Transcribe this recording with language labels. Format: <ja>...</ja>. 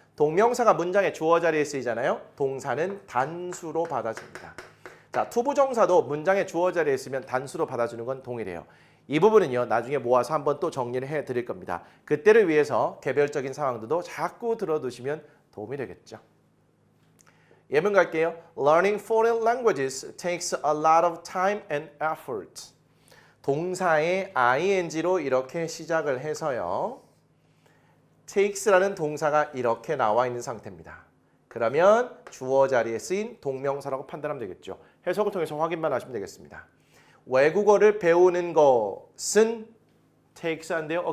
<ko>동명사가 문장의 주어 자리에 쓰이잖아요. 동사는 단수로 받아줍니다. 자, 투부정사도 문장의 주어 자리에 쓰면 단수로 받아주는 건 동일해요. 이 부분은요. 나중에 모아서 한번 또 정리를 해드릴 겁니다. 그때를 위해서 개별적인 상황들도 자꾸 들어두시면 도움이 되겠죠. 예문 갈게요.</ko> <en>Learning foreign languages takes a lot of time and effort.</en> <ko>동사의 ing로 이렇게 시작을 해서요. takes라는 동사가 이렇게 나와 있는 상태입니다. 그러면 주어 자리에 쓰인 동명사라고 판단하면 되겠죠. 해석을 통해서 확인만 하시면 되겠습니다. 외국어를 배우는 것은 takes한데요.</ko>